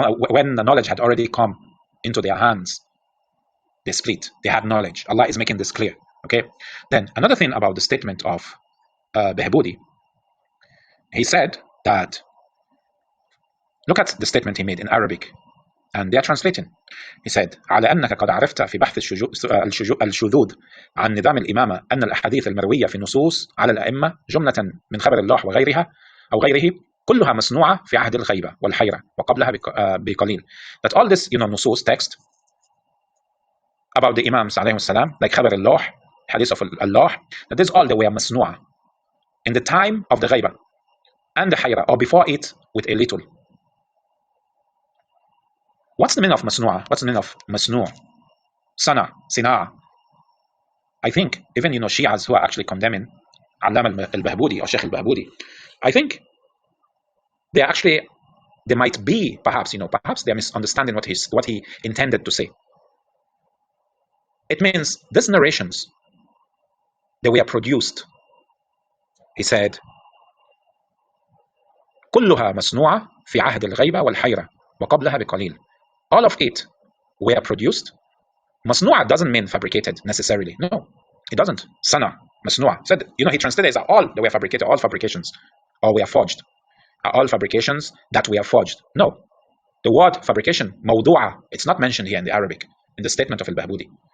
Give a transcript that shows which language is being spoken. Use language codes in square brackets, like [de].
[en] When the knowledge had already come into their hands, they split. They had knowledge. Allah is making this clear. Okay. Then another thing about the statement of Behboudi, he said that, look at the statement he made in Arabic, and they are translating. He said, [ar] على أنك قد عرفت في بحث الشذوذ عن نظام الإمامة أن الأحاديث المروية في النصوص على الأئمة جملة من خبر الله وغيرها أو غيره كلها مصنوعة في عهد الغيبة والحيرة وقبلها بقليل. [en] That all this nusus text about the Imams alayhi salam, like Khabar al-Law, Hadith of Allah, that is all the way masnu'a in the time of the Ghaiba and the Hayra, or before it with a little. What's the meaning of masnu'a? What's the meaning of masnu'? Sana, sina'a. I think even Shias who are actually condemning Allama al-Bahboudi or Sheikh al-Bahboudi, I think they might be perhaps they're misunderstanding what he intended to say. It means these narrations, they were produced. He said, [ar] كلها مصنوعة في عهد الغيبة والحيرة وقبلها بقليل. [en] All of it were produced. مصنوعة doesn't mean fabricated necessarily. No, it doesn't. Sana, مصنوعة. Said, he translated it as all they were fabricated, all fabrications, or were forged. Are all fabrications that were forged. No. The word fabrication, موضوعة, it's not mentioned here in the Arabic, in the statement of al-Bahbudi.